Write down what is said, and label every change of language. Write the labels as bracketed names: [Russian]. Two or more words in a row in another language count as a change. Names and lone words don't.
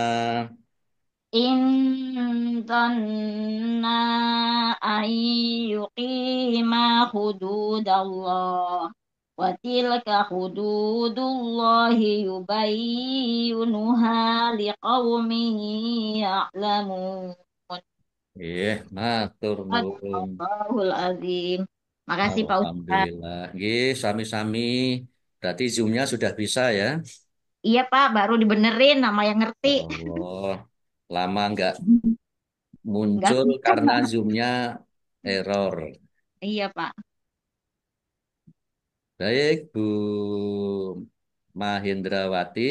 [Arabic] إن ظنا أن يقيما حدود الله وتلك حدود الله يبينها لقوم يعلمون. [Javanese] Matur nuwun. [Arabic] الله العظيم. [Indonesian] Makasih Pak Ustadz. [Arabic] Alhamdulillah. [Javanese] Nggih, sami-sami. [Indonesian] Berarti Zoom-nya sudah bisa ya? Iya Pak, baru dibenerin nama yang ngerti. Allah, lama nggak Enggak muncul bisa. karena Zoom-nya error. Iya Pak. Baik, Bu Mahendrawati.